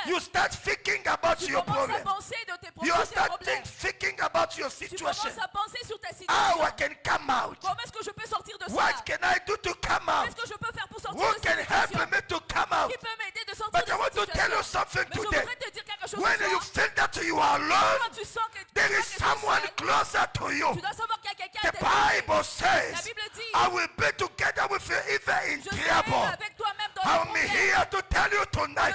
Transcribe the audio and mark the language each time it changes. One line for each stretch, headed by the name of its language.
English: You start thinking about
French: Tu
English: your
French: commences à
English: problem.
French: penser de tes
English: You
French: problèmes.
English: start thinking about your
French: Tu
English: situation.
French: commences à penser sur ta
English: How
French: situation.
English: I can come out.
French: Comment est-ce que je peux sortir de ça?
English: What can I do to come out?
French: Qu'est-ce que je peux faire pour sortir
English: Who
French: de
English: can
French: cette
English: help
French: situation?
English: me to come out?
French: Qui peut m'aider de sortir
English: But
French: de
English: I want
French: cette
English: to tell you
French: situation?
English: something
French: Mais je
English: today.
French: voudrais te dire quelque chose
English: When
French: ce
English: you
French: soir.
English: feel that you are alone,
French: Quand tu sens que
English: there is
French: tu es
English: someone
French: seul,
English: closer to you.
French: tu dois savoir qu'il y a quelqu'un
English: The
French: à tes côtés.
English: Bible
French: La
English: says,
French: Bible dit,
English: I will be together with you even in
French: je serai
English: trouble.
French: avec toi-même dans
English: I'm
French: le problème.
English: here to tell you tonight.